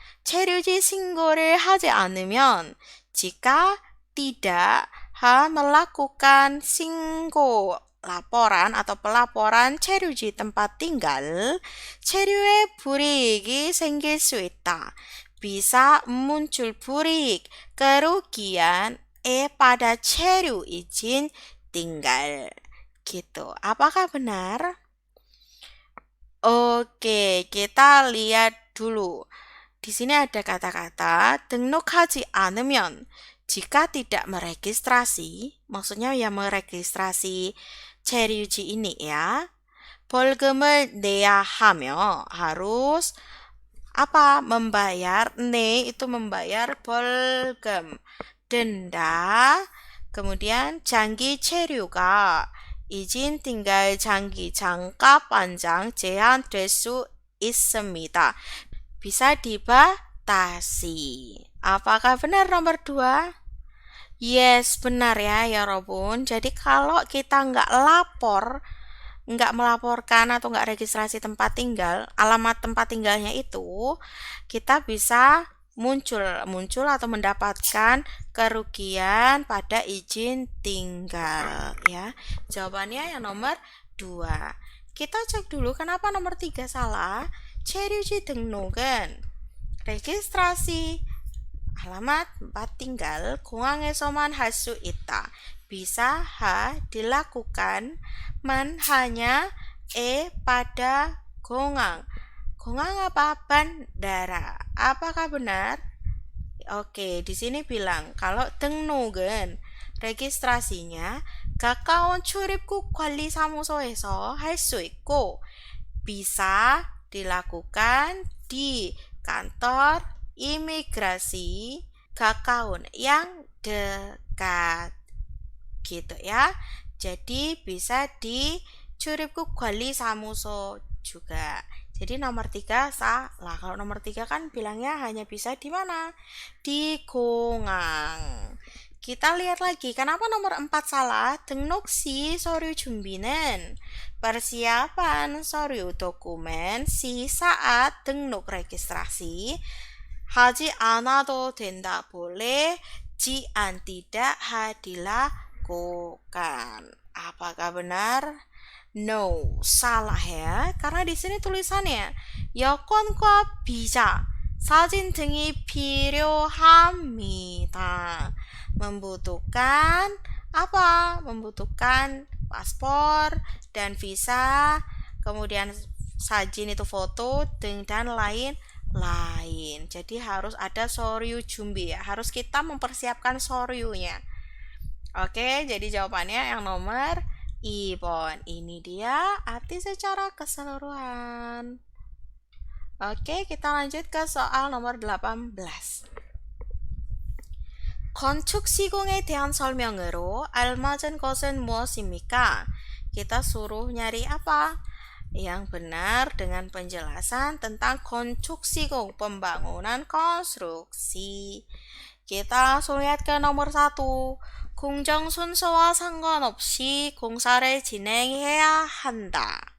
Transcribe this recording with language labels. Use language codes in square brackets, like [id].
[ko] 체류지 신고를 하지 않으면 [id] jika tidak melakukan [ko] 신고 [id] laporan atau pelaporan [ko] 체류지 tempat tinggal 체류에 불이익이 생길 수 있다. [id] bisa muncul 불이익 kerugian pada 체류 izin tinggal. Gitu. Apakah benar? Oke, kita lihat dulu. Di sini ada kata-kata 등록하지 않으면 jika tidak meregistrasi, maksudnya yang meregistrasi 체류지 ini ya. [ko] 벌금을 내야 하며 [id] harus apa? Membayar. itu membayar 벌금. denda. Kemudian 장기 체류가 izin tinggal 장기 jangka panjang [ko] 제한될 수 있습니다. [id] Bisa dibatasi. Apakah benar nomor 2? Yes, benar ya Robun. Jadi kalau kita nggak melaporkan atau nggak registrasi tempat tinggal, alamat tempat tinggalnya itu, kita bisa muncul atau mendapatkan kerugian pada izin tinggal ya. Jawabannya yang nomor 2. Kita cek dulu kenapa nomor 3 salah. [ko] 체류지 등록은 [id] registrasi alamat tempat tinggal [ko] 공항에서만 할 수 있다. [id] bisa dilakukan hanya pada 공항. 공항 apa? Bandara. Apakah benar? Oke, di sini bilang kalau 등록은 registrasinya [ko] 가까운 출입국 관리사무소에서 할 수 있고 [id] bisa dilakukan di kantor imigrasi gacaun yang dekat gitu ya. Jadi bisa di 출입국 관리사무소 juga. Jadi nomor 3 salah. Kalau nomor 3 kan bilangnya hanya bisa di mana? Di 공항. Kita lihat lagi, kenapa nomor 4 salah? [ko] 등록 시 서류 준비는 [id] persiapan [ko] 서류 [id] dokumen si saat [ko] 등록 registrasi 하지 않아도 된다. [id] boleh, 지안 tidak dilakukan. Apakah benar? No, salah ya. Karena di sini tulisannya [ko] 여권과 비자, 사진 등이 필요합니다. [id] Membutuhkan apa? Membutuhkan paspor dan visa, kemudian sajin itu foto dan lain-lain. Jadi harus ada [ko] soryu jumbi [id] ya. Harus kita mempersiapkan soryunya. Oke, jadi jawabannya yang nomor 2번. Ini dia arti secara keseluruhan. Oke, kita lanjut ke soal nomor 18. [ko] 건축 시공에 대한 설명으로 알맞은 것은 무엇입니까? [id] Kita suruh nyari apa? yang benar dengan penjelasan tentang konstruksi pembangunan konstruksi. Kita langsung lihat ke nomor 1. [ko] 공정 순서와 상관없이 공사를 진행해야 한다.